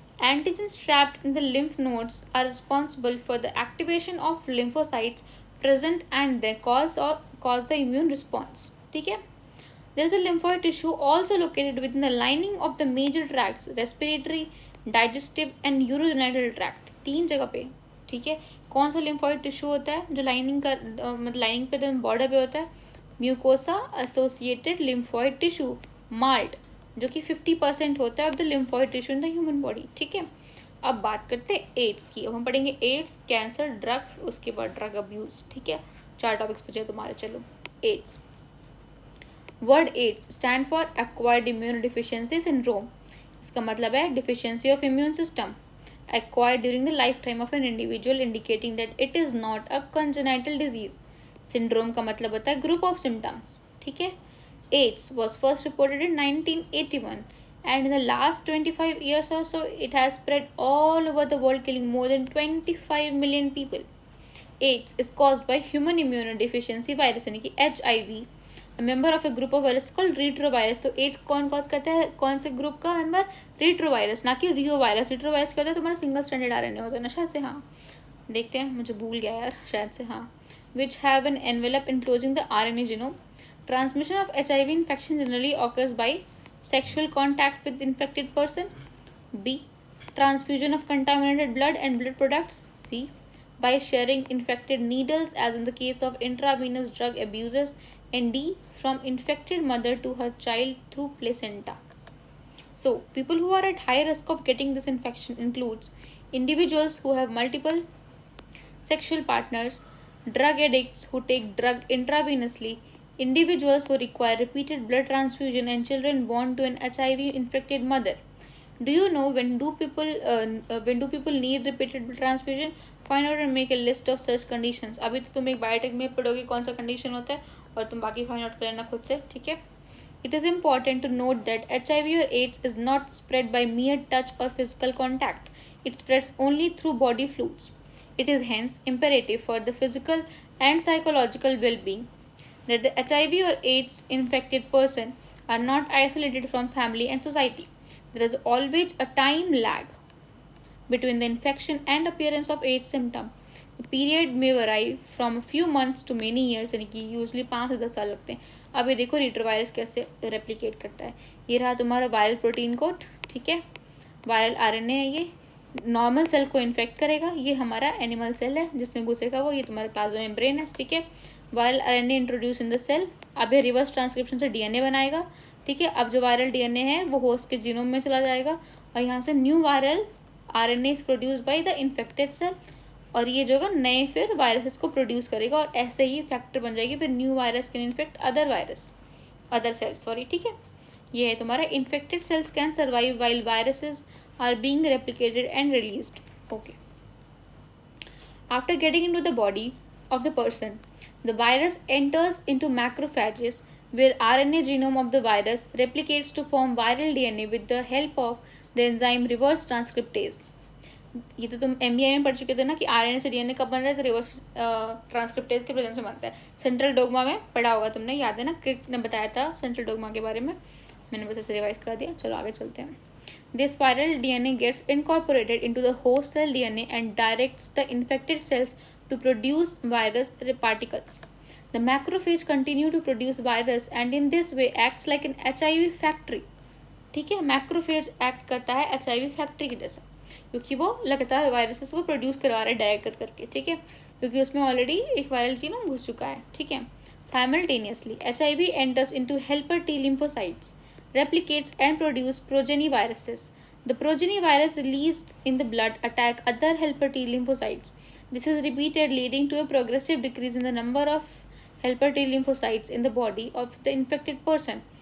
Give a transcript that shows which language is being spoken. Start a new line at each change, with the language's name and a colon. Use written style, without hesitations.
English: Antigens trapped in the lymph nodes are responsible for the activation of lymphocytes present and they cause the immune response.
Hindi: ठीक है?
English: There is a lymphoid tissue also located within the lining of the major tracts, respiratory, digestive and urogenital tract.
Hindi: 3 जगह पे. ठीक है? कौन सा lymphoid tissue होता है जो लाइनिंग का मतलब लाइनिंग पे बॉर्डर पे होता है? Mucosa associated lymphoid tissue, malt, जो कि 50% होता है
English: Of the lymphoid tissue in the human body.
Hindi: ठीक है? अब बात करते हैं एड्स की. अब हम पढ़ेंगे एड्स, कैंसर, ड्रग्स, उसके बाद ड्रग अब्यूज. ठीक है? 4 टॉपिक्स बचे तुम्हारे. चलो, ads.
English: Word AIDS stand for acquired immune deficiency syndrome.
Hindi: इसका मतलब है
English: Deficiency of immune system acquired during the lifetime of an individual, indicating that it is not a congenital disease.
Hindi: Syndrome का मतलब होता है
English: group of symptoms.
Hindi: ठीक है?
English: AIDS was first reported in 1981 and in the last 25 years or so it has spread all over the world, killing more than 25 million people. AIDS is caused by human immunodeficiency virus
Hindi: यानी कि
English: HIV, a member of a group of virus called retrovirus.
Hindi: तो AIDS कौन cause करता है? कौन से group का member? Retrovirus, ना कि रियोवायरस. रिट्रोवायरस क्या होता है? तुम्हारा सिंगल स्ट्रैंडेड RNA होता है ना शायद से. हाँ, देखते हैं, मुझे भूल गया यार, शायद से. हाँ,
English: which have an envelope enclosing the RNA genome. Transmission of HIV infection generally occurs by sexual contact with infected person. B. Transfusion of contaminated blood and blood products. C. By sharing infected needles as in the case of intravenous drug abusers. And D. From infected mother to her child through placenta. So, people who are at high risk of getting this infection includes individuals who have multiple sexual partners, drug addicts who take drug intravenously, individuals who require repeated blood transfusion, and children born to an HIV-infected mother. Do you know when do people need repeated blood transfusion? Find out and make a list of such conditions.
Hindi: अभी तो तुम एक biotech में पढ़ोगे कौन सा condition होता है और तुम बाकी फाइंड आउट कर लेना खुद से. ठीक है?
English: It is important to note that HIV or AIDS is not spread by mere touch or physical contact. It spreads only through body fluids. It is hence imperative for the physical and psychological well-being that the HIV or AIDS infected person are not isolated from family and society. There is always a time lag between the infection and appearance of AIDS symptom. The period may vary from a few months to many years,
Hindi: यानी कि usually 5 से 10 साल लगते हैं. अब ये देखो retrovirus कैसे रेप्लिकेट करता है. ये रहा तुम्हारा वायरल प्रोटीन कोड. ठीक है? वायरल RNA है. ये नॉर्मल सेल को इन्फेक्ट करेगा. ये हमारा एनिमल सेल है जिसमें घुसेगा वो. ये तुम्हारा प्लाज्मा मेम्ब्रेन है. ठीक है?
English: Viral RNA introduce in the cell.
Hindi: अब ये रिवर्स ट्रांसक्रिप्शन से DNA बनाएगा. ठीक है? अब जो वायरल DNA है वो होस्ट के जीनोम में चला जाएगा और यहाँ से
English: new viral RNA is produce by the infected cell
Hindi: और ये जो है नए फिर वायरसेस को प्रोड्यूस करेगा और ऐसे ही फैक्टर बन जाएगी.
English: फिर new virus can infect other cells.
Hindi: Sorry. ठीक है? ये है तुम्हारा
English: Infected cells can survive while viruses are being replicated and released. Okay. After getting into the body of the person, the virus enters into macrophages where RNA genome of the virus replicates to form viral DNA with the help of the enzyme reverse transcriptase.
Hindi: ये तो तुम MBI में पढ़ चुके थे ना कि RNA से DNA कब बन रहा है? तो रिवर्स ट्रांसक्रिप्टेज के प्रेजेंस से बनता है. सेंट्रल डोगमा में पढ़ा होगा तुमने, याद है ना? क्रिक ने बताया था सेंट्रल डोगमा के बारे में. मैंने बस ऐसे रिवाइज करा दिया. चलो आगे चलते हैं.
English: This viral DNA gets incorporated into the host cell DNA and directs the infected cells to produce virus particles. The macrophage continue to produce virus and in this way acts like an HIV factory.
Hindi: ठीक है? Macrophage act करता है HIV factory की जैसा क्योंकि वो लगातार viruses को प्रोड्यूस करवा रहा है डायरेक्ट करके. ठीक है? क्योंकि उसमें ऑलरेडी एक वायरल जीनोम घुस चुका है. ठीक है?
English: Simultaneously, HIV enters into helper T lymphocytes, replicates and produces progeny viruses. The progeny virus released in the blood attack other helper T lymphocytes. This is repeated, leading to a progressive decrease in the number of helper T lymphocytes in the body of the infected person.